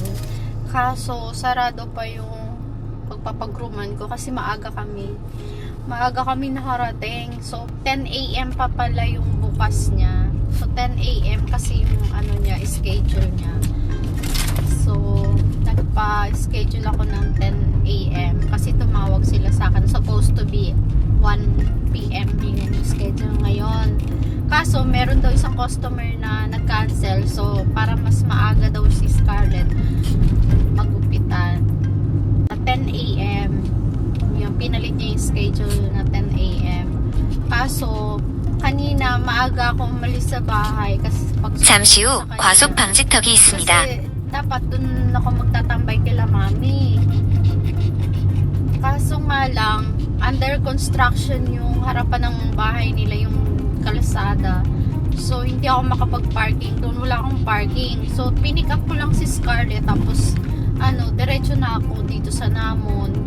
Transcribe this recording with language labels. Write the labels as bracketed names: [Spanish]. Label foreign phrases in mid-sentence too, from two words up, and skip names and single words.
[Filipino] Kaso sarado pa yung pagpapagruman ko kasi maaga kami nakarating. So 10 AM pa pala yung bukas niya. So 10 AM kasi yung ano niya, schedule niya. So nagpa-schedule ako ng 10 AM kasi tumawag sila sa akin. [English] Supposed to be [Filipino] 1 PM yung schedule ngayon. Kaso meron daw isang customer na nag-cancel. So para mas maaga daw si Scarlett magupitan. At 10 AM yung pinalit niya yung schedule na 10 AM. Kaso kanina maaga ako umalis sa bahay kasi [Korean] 잠시 후 과속 방지턱이 있습니다. [Filipino] kasi dapat dun ako magtatambay kila Mami. Kaso nga lang [English] under construction [Filipino] yung harapan ng bahay nila, yung kalsada. So hindi ako makapag-parking doon, wala akong parking. So pinick up ko lang si Scarlett tapos diretso na ako dito sa Namon.